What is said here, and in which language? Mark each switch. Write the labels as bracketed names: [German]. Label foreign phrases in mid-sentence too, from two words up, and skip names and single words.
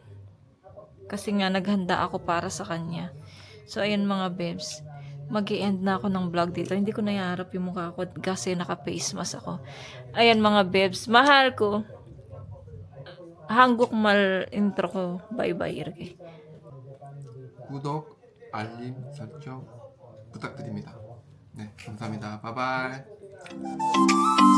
[Filipino] Kasi nga naghanda ako para sa kanya. So ayan mga babes. Mag-i-end na ako ng vlog dito. Hindi ko nayaharap yung mukha ko kasi naka-face mask ako. Ayan mga babes. Mahal ko. 한국말 intro ko. [Korean] Bye-bye 이렇게. 구독, 알림, 설정 부탁드립니다. 네. 감사합니다. 바이바이.